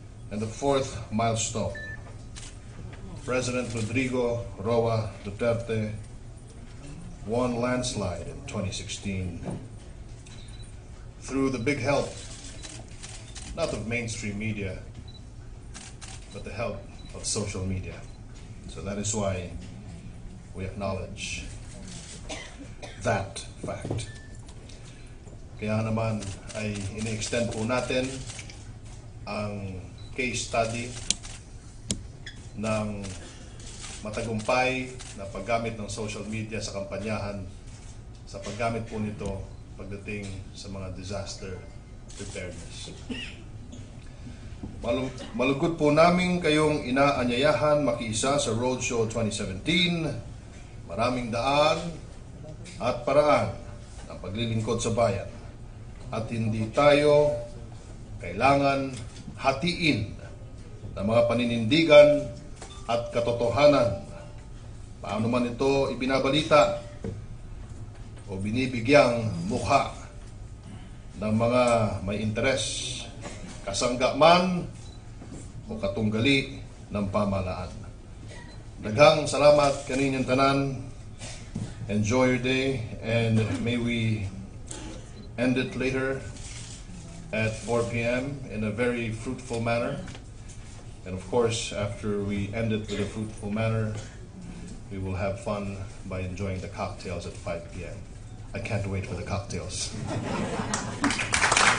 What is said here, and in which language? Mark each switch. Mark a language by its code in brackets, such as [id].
[en] And the fourth milestone, President Rodrigo Roa Duterte won landslide in 2016 through the big help, not of mainstream media, but the help of social media. So that is why we acknowledge that fact. [tl] Kaya naman ay ini-extend po natin ang case study ng matagumpay na paggamit ng social media sa kampanyahan, sa paggamit po nito pagdating sa mga disaster preparedness. Malugod po namin kayong inaanyayahan makiisa sa Roadshow 2017. Maraming daan at paraan ng paglilingkod sa bayan. At hindi tayo kailangan hatiin ng mga paninindigan at katotohanan, paano man ito ibinabalita o binibigyang mukha ng mga may interes, kasangga man o katunggali ng pamahalaan. [ceb] Daghang salamat kaninyong tanan. [en] Enjoy your day, and may we end it later at 4 p.m. in a very fruitful manner. And of course, after we end it with a fruitful manner, we will have fun by enjoying the cocktails at 5 p.m. I can't wait for the cocktails.